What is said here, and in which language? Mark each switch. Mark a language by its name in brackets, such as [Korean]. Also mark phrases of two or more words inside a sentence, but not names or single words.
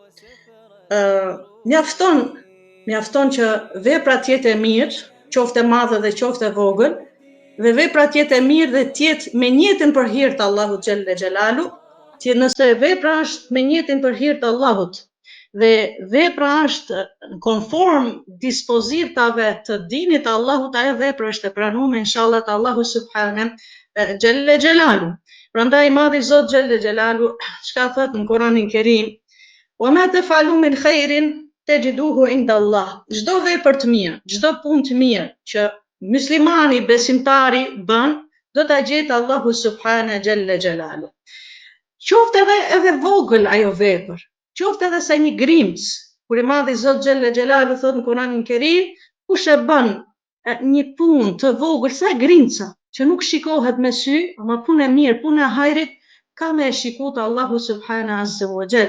[Albanian] Mjafton që vepra të jetë e mirë, qoftë e madhe dhe qoftë e vogël, dhe vepra të jetë e mirë dhe të jetë me niyetën për hir të Allahut [Arabic] جل جلاله, [Albanian] që nëse vepra është me niyetën për hir të Allahut dhe vepra është konform dispozitave të dinit të Allahut, ajo vepër është e pranuar inshallah te Allahu [Arabic] سبحانه جل جلاله. [Albanian] Prandaj madhi Zot [Arabic] جل جلاله [Albanian] çka thot në Kur'anin Kerim: [Arabic] "وما تفعلوا من خير تجدوه عند الله." [Albanian] Çdo vepër të mirë, çdo punë të mirë që muslimani, besimtari bën, do ta gjetë Allahu [Arabic] سبحانه جل جلاله. [Albanian] Qoftë edhe vogël ajo vepër, qoftë edhe sa një grimc, kur i madhi Zot [Arabic] جل جلاله [Albanian] thot në Kur'anin Kerim, kush e bën një punë të vogël sa grimca, që nuk shikohet me sy, ama punë e mirë, punë e hajrit, ka me e shikuar Allahu [Arabic] سبحانه عز وجل.